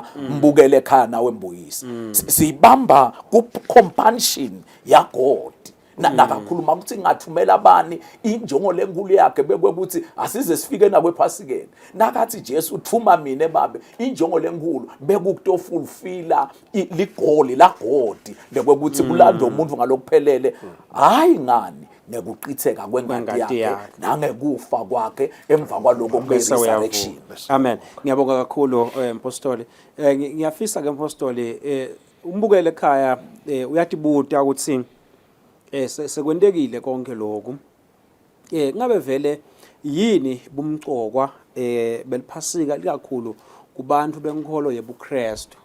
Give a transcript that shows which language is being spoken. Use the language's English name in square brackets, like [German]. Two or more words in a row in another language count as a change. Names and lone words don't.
[Swati] mbukele ekhaya nawe mbuyisi sibamba ku compassion ya God nakakhuluma ukuthi ngathumela abani injongo lenkulu yakhe bekwekuthi asize sifike nakwe ephasikeni nakathi Jesu uthuma mina ebabe injongo lenkulu bekukutofulfilla ligoli la God bekwekuthi kulanda umuntu ngalokuphelele hayi ngani nekuqitheka kwengadi yakhe nangekufa kwakhe emva kwaloko kwe-resurrection. Amen. Ngiyabonga kakhulu mpostoli. Ngiyafisa ke mpostoli umbukele ekhaya uyatibuta ukuthi sekwentekile konke lokhu. Ngabe vele yini bumcokwa beliphasika likakhulu kubantu benkolo yebuKristu.